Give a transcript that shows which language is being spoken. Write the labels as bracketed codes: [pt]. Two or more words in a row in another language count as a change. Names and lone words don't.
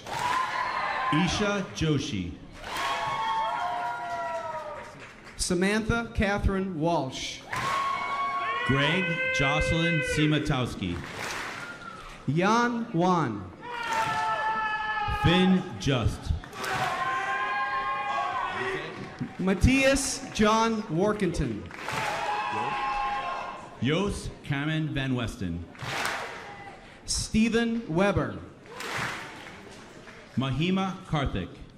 [en] Isha Joshi. Samantha Catherine Walsh. Greg Jocelyn Simatowski. Yan Wan. Finn Just. Matthias John Workington. Jos Kamen Van Westen. Stephen Weber. Mahima Karthik.